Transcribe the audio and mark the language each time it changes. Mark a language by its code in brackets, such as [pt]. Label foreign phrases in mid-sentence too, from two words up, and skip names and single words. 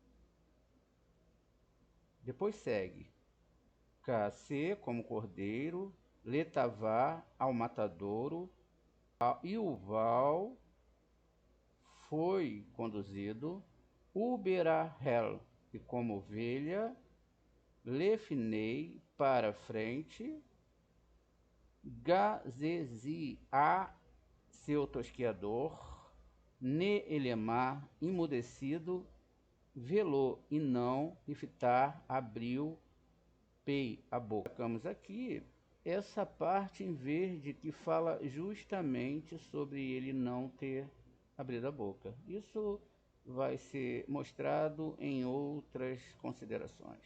[pt] Depois segue Kc como cordeiro, letavá ao matadouro, e o val foi conduzido, uberahel, e como ovelha, lefnei para frente, gazezi a seu tosqueador, neelemar imudecido, velou e não, iftar abriu, pei a boca. Colocamos aqui essa parte em verde que fala justamente sobre ele não ter abrido a boca. Isso vai ser mostrado em outras considerações.